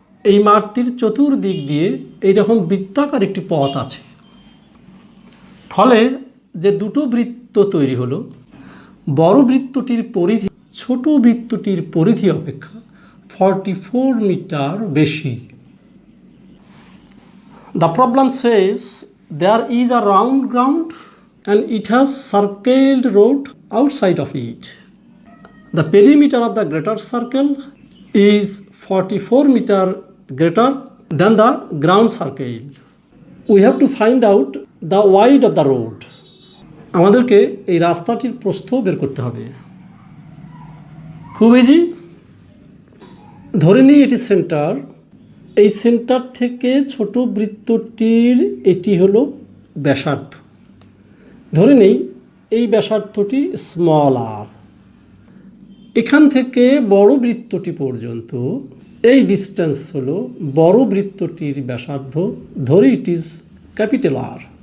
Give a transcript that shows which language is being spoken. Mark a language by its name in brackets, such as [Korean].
[Bangla] এই মাঠটির চতুর্দিক দিয়ে এইরকম বৃত্তাকার একটি পথ আছে। ফলে যে দুটো বৃত্ত তৈরি হলো, বড় বৃত্তটির পরিধি ছোট বৃত্তটির পরিধি অপেক্ষা 44 মিটার বেশি। [English] The problem says there is a round ground and it has circled road outside of it. The perimeter of the greater circle is 44 meter greater than the ground circle. We have to find out the width of the road. [Bangla] আমাদেরকে এই রাস্তাটির প্রস্থ বের করতে হবে। খুব easy. ধরে নিই এটি সেন্টার। এই সেন্টার থেকে ছোট বৃত্তটির এটি হলো ব্যাসার্ধ। ধরে নেই এই ব্যাসার্ধটি স্মল আর। এখান থেকে বড় বৃত্তটি পর্যন্ত এই ডিস্টেন্স হলো বড় বৃত্তটির ব্যাসার্ধ, ধরে [English] It is capital R.